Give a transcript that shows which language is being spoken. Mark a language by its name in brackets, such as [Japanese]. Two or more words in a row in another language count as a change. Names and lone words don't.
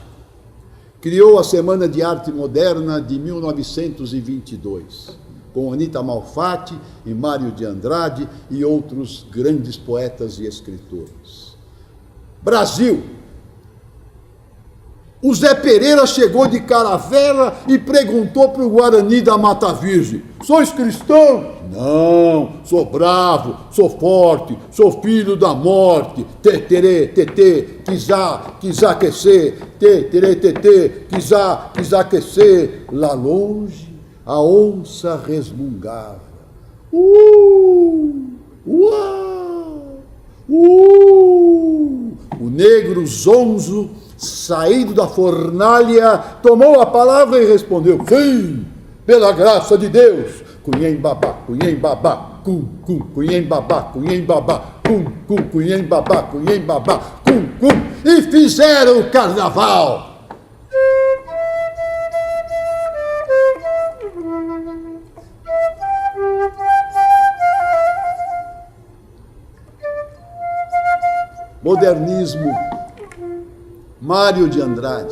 [Portuguese] Criou a Semana de Arte Moderna de 1922, com Anita Malfatti e Mário de Andrade e outros grandes poetas e escritores. Brasil. O Zé Pereira chegou de Caravela e perguntou para o Guarani da Mata Virgem: sois cristão? Não, sou bravo, sou forte, sou filho da morte. Teterê, tetê, quisá aquecer. Teterê, tetê, quisá aquecer. Lá longe, a onça resmungava. Uau! O negro zonzo, saído da fornalha, tomou a palavra e respondeu: sim, pela graça de Deus. Cunhem babá, cunhem babá, cum, cum, cunhem babá, cunhem babá, cum, cum, cunhem babá, cunhem babá, cum, cum, e fizeram o carnaval. Modernismo. Mário de Andrade.